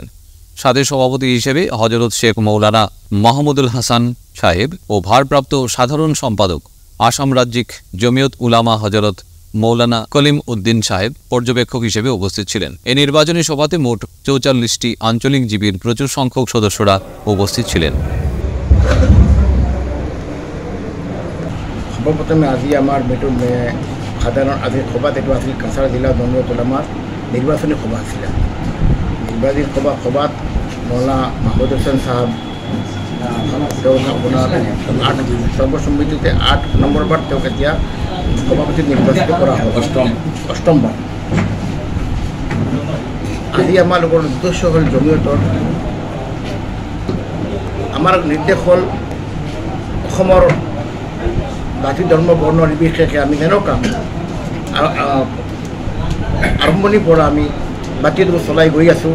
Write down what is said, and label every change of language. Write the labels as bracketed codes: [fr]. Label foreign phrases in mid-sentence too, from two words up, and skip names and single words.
[bn] সাথে সভাপতি হিসেবে হজরত শেখ মৌলানা মাহমুদুল হাসান সাহেব ও ভারপ্রাপ্ত সাধারণ সম্পাদক আসাম রাজ্যিক জমিয়ত উলামা হজরত মৌলানা কলিম উদ্দিন সাহেব পর্যবেক্ষক হিসেবে উপস্থিত ছিলেন। এই নির্বাচনী সভাতে মোট 44টি আঞ্চলিক জীবীর প্রচুর সংখ্যক সদস্যরা উপস্থিত ছিলেন। [as] সর্বপ্রথমে আজি আমার বেটুর সাধারণ আজি সভাত এইটো আছিল কাছাড় জিলা জমিয়ত উলামার নির্বাচনী সভা আছিল। নির্বাচনী সভাত মৌলানা মাহমুদ হোসেন সাহেব আপোনাৰ সৰ্বসম্মতিতে 8 নম্বৰবাৰ তেওঁক এতিয়া সভাপতি নিৰ্বাচিত কৰা হয়, অষ্টমবাৰ। আজি আমাৰ লোকৰ উদ্দেশ্য হ'ল জমিয়তৰ আমাৰ নিৰ্দেশ হ'ল অসমৰ জাতি ধৰ্ম বৰ্ণ নিৰ্বিশেষে আমি তেনেকুৱা আৰম্ভণিৰ পৰা আমি বাতিটো চলাই গৈ আছোঁ।